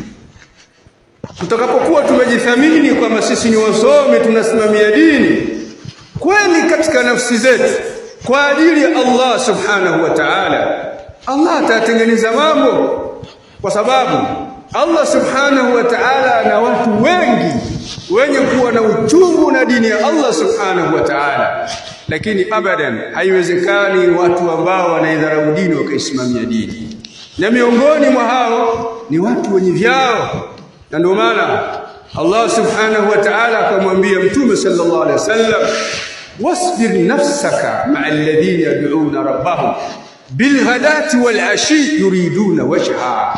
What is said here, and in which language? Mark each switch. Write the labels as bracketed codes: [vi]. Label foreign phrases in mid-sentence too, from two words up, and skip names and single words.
[sw] Tutakapokuwa tumejithamini kwamba sisi ni wasomi, tunasimamia dini kweli katika nafsi zetu kwa ajili ya Allah [ar] سبحانه وتعالى, [sw] Allah atatengeneza mambo, kwa sababu Allah [ar] سبحانه وتعالى [sw] ana watu wengi wenye kuwa na uchungu na dini ya Allah [ar] سبحانه وتعالى. [sw] Lakini abadan haiwezekani watu ambao wanaidharau dini wakaisimamia dini, na miongoni mwa hao ni watu wenye vyao. Na ndio maana Allah [ar] سبحانه وتعالى [sw] akamwambia Mtume [ar] صلى الله عليه وسلم, واصبر نفسك مع الذين يدعون ربهم بالغداة والعشي يريدون وجه.